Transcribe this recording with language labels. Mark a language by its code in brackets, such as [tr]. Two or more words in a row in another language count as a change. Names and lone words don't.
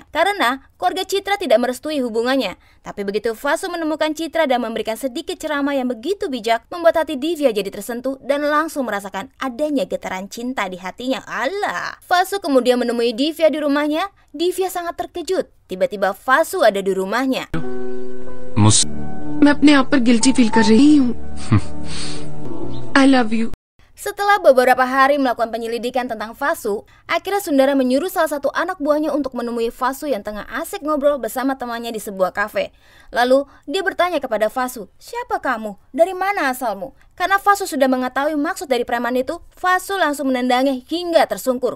[id] Karena keluarga Citra tidak merestui hubungannya. Tapi begitu Fasu menemukan Citra dan memberikan sedikit ceramah yang begitu bijak, membuat hati Divya jadi tersentuh dan langsung merasakan adanya getaran cinta di hatinya. Allah. Fasu kemudian menemui Divya di rumahnya. Divya sangat terkejut. Tiba-tiba Fasu ada di rumahnya. [hi] मैं अपने आप पर [en] guilty feel [hi] कर रही हूँ. [en] I love you. [id] Setelah beberapa hari melakukan penyelidikan tentang Fasu, akhirnya Sundaram menyuruh salah satu anak buahnya untuk menemui Fasu yang tengah asik ngobrol bersama temannya di sebuah kafe. Lalu dia bertanya kepada Fasu, "Siapa kamu? Dari mana asalmu?" Karena Fasu sudah mengetahui maksud dari preman itu, Fasu langsung menendangnya hingga tersungkur.